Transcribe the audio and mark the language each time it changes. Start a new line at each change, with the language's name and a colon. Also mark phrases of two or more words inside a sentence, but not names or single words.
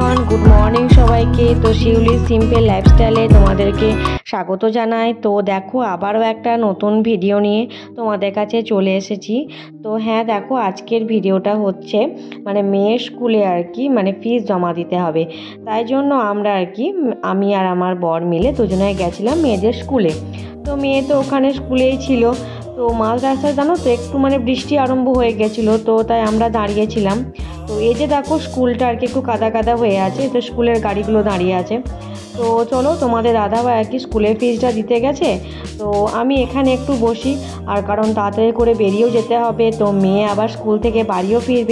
English: good morning
Bangla: सबाइके। তো শিউলি সিম্পল লাইফস্টাইলে তোমাদেরকে স্বাগত জানাই। তো দেখো আবারো একটা নতুন ভিডিও নিয়ে তোমাদের কাছে চলে এসেছি। তো হ্যাঁ দেখো আজকের ভিডিওটা হচ্ছে মানে মেয়ের স্কুলে আর কি মানে ফিস জমা দিতে হবে, তাই জন্য আমরা আর কি আমি আর আমার বর মিলে দুজনে গেছিলাম মেয়েদের স্কুলে। তো মেয়ে তো ওখানে স্কুলেই ছিলো। তো মাঝ রাস্তায় জানো তো একটু মানে বৃষ্টি আরম্ভ হয়ে গেছিলো, তো তাই আমরা দাঁড়িয়েছিলাম। তো এই যে দেখো স্কুলটা আর কি একটু কাদা কাদা হয়ে আছে, তো স্কুলের গাড়িগুলো দাঁড়িয়ে আছে। তো চলো তোমাদের দাদাভাই আর কি স্কুলের ফিসটা দিতে গেছে, তো আমি এখানে একটু বসি। আর কারণ তাড়াতাড়ি করে বেরিয়েও যেতে হবে, তো মেয়ে আবার স্কুল থেকে বাড়িও ফিরবে।